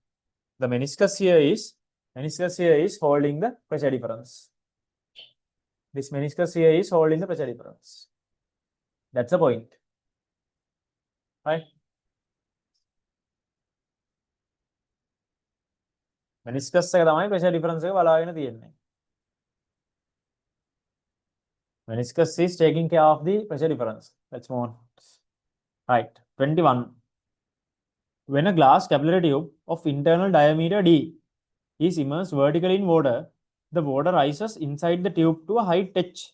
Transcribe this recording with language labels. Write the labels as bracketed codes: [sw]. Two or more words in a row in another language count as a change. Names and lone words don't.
[en] The meniscus here is holding the pressure difference. This meniscus here is holding the pressure difference. That's the point, right? [si] Meniscus එක තමයි [en] pressure difference [si] එක බලාගෙන තියෙන්නේ. [en] Meniscus is taking care of the pressure difference. Let's move on. Right, 21. When a glass capillary tube of internal diameter d is immersed vertically in water, the water rises inside the tube to a height h.